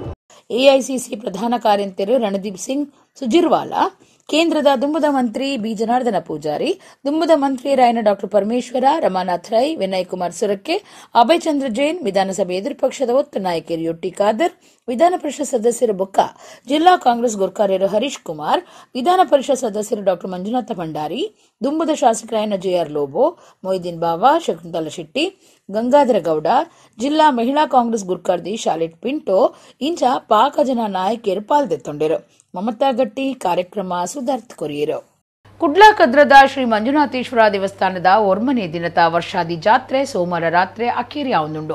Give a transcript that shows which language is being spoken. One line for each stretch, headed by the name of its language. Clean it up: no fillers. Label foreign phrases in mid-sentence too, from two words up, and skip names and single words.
Tulu: ಎಐಸಿಸಿ ಪ್ರಧಾನ ಕಾರ್ಯದರ್ಶಿ ರಣದೀಪ್ ಸಿಂಗ್ ಸುರ್ಜೇವಾಲಾ, ಕೇಂದ್ರದ ದುಂಬದ ಮಂತ್ರಿ ಬಿ ಜನಾರ್ದನ ಪೂಜಾರಿ, ದುಂಬದ ಮಂತ್ರಿಯರಾಯನ ಡಾ ಪರಮೇಶ್ವರ, ರಮಾನಾಥ್ ರೈ, ವಿನಯ್ ಕುಮಾರ್ ಸುರಕ್ಕೆ, ಅಭಯ್ ಚಂದ್ರ ಜೈನ್, ವಿಧಾನಸಭೆ ಎದುರು ಪಕ್ಷದ ಒತ್ತು ನಾಯಕರು ಯೊಟ್ಟಿ ಖಾದರ್, ವಿಧಾನ ಪರಿಷತ್ ಸದಸ್ಯರು ಬೊಕ್ಕ ಜಿಲ್ಲಾ ಕಾಂಗ್ರೆಸ್ ಗುರ್ಕಾರ್ಯರು ಹರೀಶ್ ಕುಮಾರ್, ವಿಧಾನ ಪರಿಷತ್ ಸದಸ್ಯರು ಡಾ ಮಂಜುನಾಥ ಭಂಡಾರಿ, ದುಂಬದ ಶಾಸಕರಾಯನ JR ಲೋಬೋ, ಮೊಯ್ದೀನ್ ಬಾವಾ, ಶಕುಂತಲಾ ಶೆಟ್ಟಿ, ಗಂಗಾಧರ ಗೌಡ, ಜಿಲ್ಲಾ ಮಹಿಳಾ ಕಾಂಗ್ರೆಸ್ ಗುರ್ಕಾರ್ದಿ ಶಾಲೆಟ್ ಪಿಂಟೋ ಇಂಚ ಪಾಕ ಜನ ನಾಯಕಿಯರು ಪಾಲ್ದೆತ್ತೊಂಡರು. ಮಮತಾ ಗಟ್ಟಿ ಕಾರ್ಯಕ್ರಮ ಸುಧಾರ್ಥ ಕೊರಿಯರು. ಕುಡ್ಲಾಕದ್ರದ ಶ್ರೀ ಮಂಜುನಾಥೇಶ್ವರ ದೇವಸ್ಥಾನದ ಒರ್ಮನೆ ದಿನದ ವರ್ಷಾದಿ ಜಾತ್ರೆ ಸೋಮವಾರ ರಾತ್ರಿ ಅಕ್ಕೇರಿ ಆವೊಂದುಂಡು.